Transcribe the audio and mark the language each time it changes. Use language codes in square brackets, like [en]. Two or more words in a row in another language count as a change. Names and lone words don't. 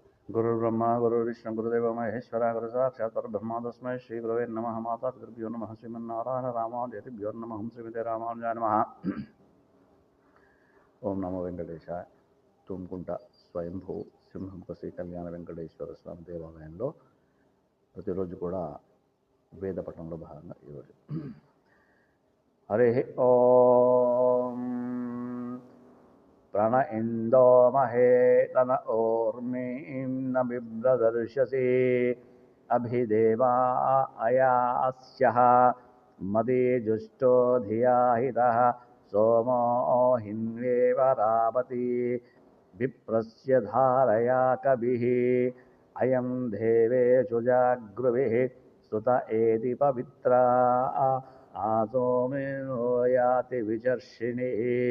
[sa] गुरुर्ब्रह्मा गुरुर्विष्णु गुरुदेव महेश्वरा गुरु साक्षात् परब्रह्म तस्मै श्री गुरवे नमः। माता पितृभ्यो नमः। श्रीमन्नारायण रामानुजभ्यो नमः। श्रीमते रामानुजाय नमः। ओम नमो వెంకటేశాయ. [te] తుమ్కుంట స్వయంభూ సింహంప శ్రీ కళ్యాణ వెంకటేశ్వర స్వామి దేవాలయంలో ప్రతిరోజు కూడా వేద పఠనంలో భాగంగా ఈరోజు హరి ఓం [sa] प्रण इन्दो महे तन ओर्मीं न बिभ्रदर्शसि अभिदेवा अयास्यः मदीजुष्टो धिया हितः सोमो हिन्वेव रावती विप्रस्य धारया कविः अयं देवेषु जागृभिः सुत एति पवित्रा आसोमिनो याति विचर्षिणिः